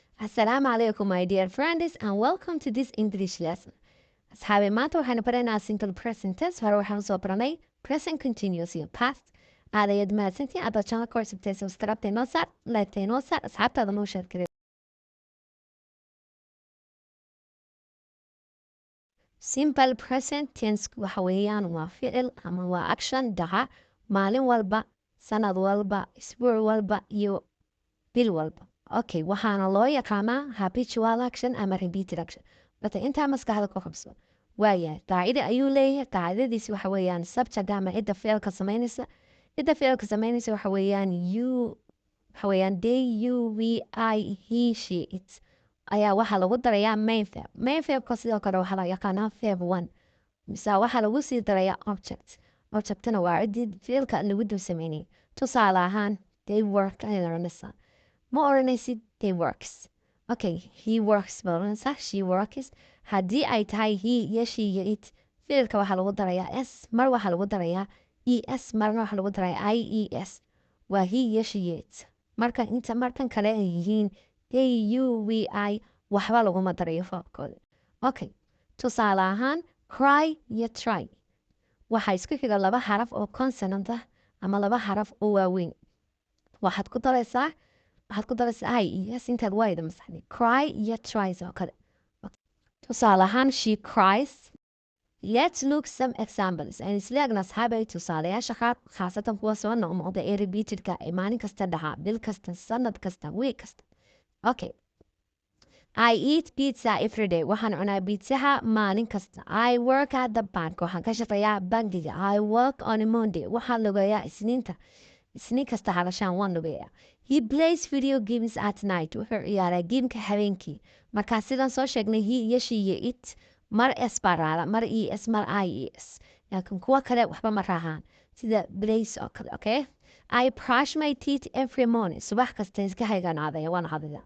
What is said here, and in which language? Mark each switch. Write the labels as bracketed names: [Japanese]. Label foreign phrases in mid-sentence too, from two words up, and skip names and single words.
[Arabic] السلام عليكم, [English] my dear friends, and welcome to this English lesson. [Somali] Asxaabi maanta waxaynu baranaa [English] simple present tense. [Somali] Hore waxaan soo baranay [English] present continuous [Somali] iyo past. Aad ayaad mahadsantihiin. Aad channel ka cusubtay subscribe noo saar, like noo saar, asxaabtaada noo share garee. [English] Simple present tense [Somali] waxa weeyaan waa ficil ama waa action dhaca maalin walba, sanad walba, isbuuc walba iyo bil walba. Okay, waxaana loo yaqaanaa [English] habitual action [Somali] ama [English] repeated action. [Somali] Bata intaa maskaxda ku qabso. Waayahay, qaacida ayuu leeyahay. Qaacidadiisi waxa weeyaan subject ama cidda ficilka samaynaysa. Cidda ficilka samaynaysa waxa weeyaan [English] they, you, we, I, he, she, it. [Somali] Ayaa waxaa lagu darayaa [English] main verb. Main verbka [Somali] sidoo kale waxaa la yaqaanaa verb 1. Mise waxaa lagu sii darayaa object. Objectna waa ciddii ficilka lagu dul sameynayay. Tusaale ahaan, [English] they work [Somali] ayay oranaysaa. Ma oranaysid [English] they works. Okay, he works [Somali] ba oranaysaa, [English] she works. [Somali] Haddii ay tahay he iyo she iyo it, ficilka waxaa lagu darayaa s, mar waxaa lagu darayaa es, marna waxaa lagu darayaa ies. Waa he iyo she iyo it. Markan kale ay yihiin [English] they, you, we, I, [Somali] waxba laguma darayo verbkooda. Okay, tusaale ahaan, cry iyo try. Waxaa isku xiga laba xaraf oo consonant ah ama laba xaraf oo waaweyn. Waxaad ku daraysaa ies intaad wayda masaxday. Cry iyo try oo kale. Tusaale ahaan, [English] she cries. Let's look some examples. [Somali] Aan isla eegna asxaabay tusaalayaasha qaar, khaasatan kuwa soo noqnoqda ee repeatedka ee maalin kasta dhaca, bil kasta, sanad kasta, week kasta. [English] Okay. I eat pizza every day. [Somali] Waxaan cunaa pizzaha maalin kasta. [English] I work at the bank. [Somali] Waxaan ka shaqeeyaa bangiga. [English] I work on a Monday. [Somali] Waxaan lugeeyaa isniinta. Isniin kasta hadashaan waan lugeeyaa. [English] He plays video games at night. [Somali] Wuxuu ciyaaraa geemka habeenkii. Markaa sidaan soo sheegnay he iyo she iyo it, mar s baa raacda, mar es, mar ies. Laakiin kuwa kale waxba ma raacaan. Sida plays oo kale, okay? [English] I brush my teeth every morning. [Somali] Subax kasta iska hayganaaday waan hadida.